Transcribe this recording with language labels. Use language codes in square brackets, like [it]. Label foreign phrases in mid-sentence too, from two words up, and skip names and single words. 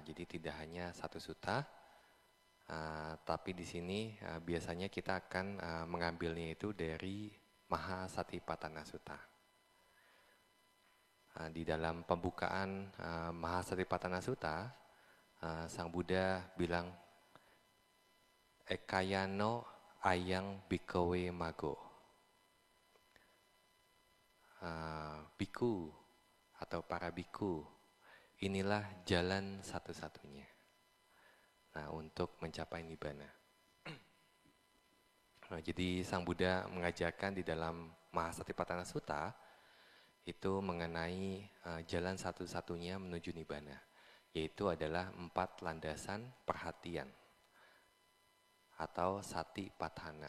[id] Jadi tidak hanya satu sutta, tapi di sini biasanya kita akan mengambilnya itu dari Mahasatipatthana Sutta. Di dalam pembukaan Mahasatipatthana Sutta, Sang Buddha bilang, [pi] Ekayano ayang bhikkhave maggo. [id] Biku atau para biku, inilah jalan satu-satunya. Nah, untuk mencapai nibbana. Nah, jadi Sang Buddha mengajarkan di dalam Mahasatipatthana Sutta itu mengenai jalan satu-satunya menuju nibbana, yaitu adalah 4 landasan perhatian atau satipatthana.